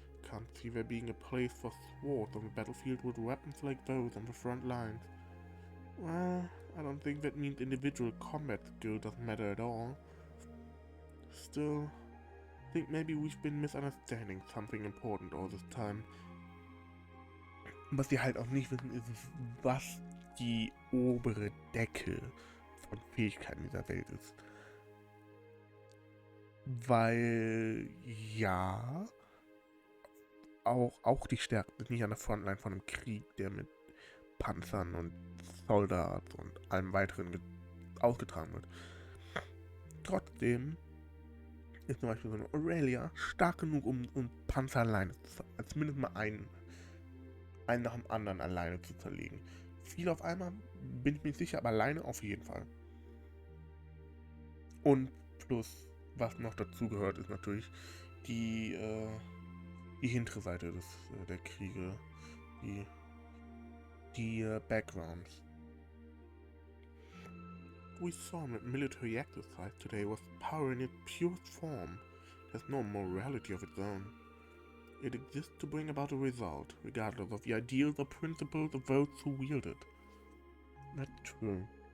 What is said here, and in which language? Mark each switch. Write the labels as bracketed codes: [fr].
[en] Can't see there being a place for swords on the battlefield with weapons like those on the front lines. Well, I don't think that means individual combat skill doesn't matter at all. Still, I think maybe we've been misunderstanding something important all this time. [de] Was sie halt auch nicht wissen, ist es, was die obere Decke von Fähigkeiten dieser Welt ist. Weil, ja, auch die Stärken sind nicht an der Frontline von einem Krieg, der mit Panzern und Soldaten und allem weiteren ausgetragen wird. Trotzdem ist zum Beispiel so eine Aurelia stark genug, um Panzer alleine zu, zumindest mal einen nach dem anderen alleine zu zerlegen. Viel auf einmal bin ich mir nicht sicher, aber alleine auf jeden Fall. Und plus, was noch dazu gehört, ist natürlich die hintere Seite der Kriege, die backgrounds. [en] What we saw in military exercise today was power in its purest form. It has no morality of its own. It exists to bring about a result, regardless of the ideals or principles of those who wield it. That's true.